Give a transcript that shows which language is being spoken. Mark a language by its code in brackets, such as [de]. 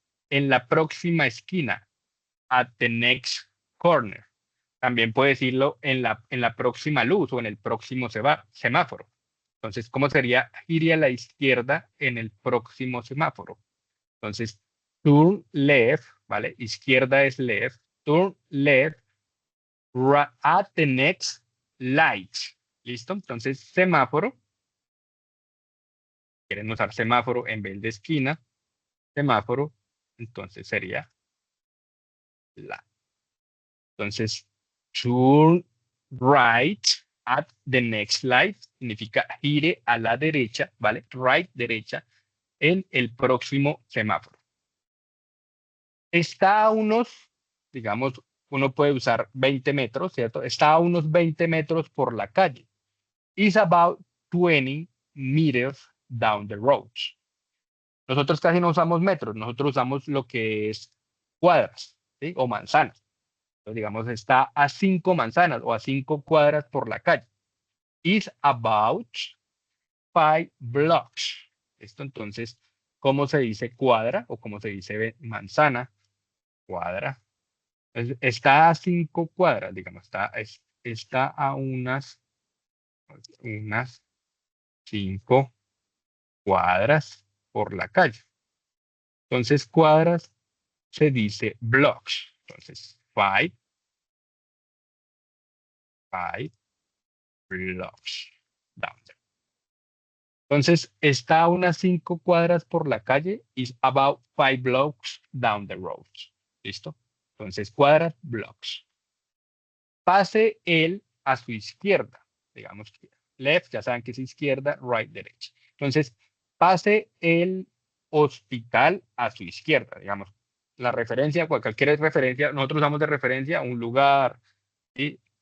[es] En la próxima esquina, [en] at the next corner. [es] También puede decirlo en la próxima luz o en el próximo semáforo. Entonces, ¿cómo sería gire a la izquierda en el próximo semáforo? Entonces, [en] turn left, [es] ¿vale? Izquierda es left. [en] Turn left at the next light. [es] ¿Listo? Entonces, semáforo. Quieren usar semáforo en vez de esquina. Semáforo. Entonces sería la. Entonces, [en] turn right at the next light [es] significa gire a la derecha, ¿vale? Right, derecha, en el próximo semáforo. Está a unos, digamos, uno puede usar 20 metros, ¿cierto? Está a unos 20 metros por la calle. [en] Is about 20 meters down the road. [es] Nosotros casi no usamos metros, nosotros usamos lo que es cuadras, ¿sí? O manzanas. Entonces, digamos, está a 5 manzanas o a 5 cuadras por la calle. [en] Is about 5 blocks. [es] Esto entonces, ¿cómo se dice cuadra o cómo se dice manzana? Cuadra. Entonces, está a 5 cuadras, digamos, está a unas 5 cuadras por la calle. Entonces, cuadras se dice blocks. [en] Entonces, 5 blocks down there. [es] Entonces, está a unas 5 cuadras por la calle. [en] Is about 5 blocks down the road. [es] ¿Listo? Entonces, cuadras, blocks. Pase él a su izquierda. digamos que left, ya saben que es izquierda, right, derecha. Entonces, pase el hospital a su izquierda, digamos. La referencia, cualquier referencia, nosotros usamos de referencia un lugar, ¿sí?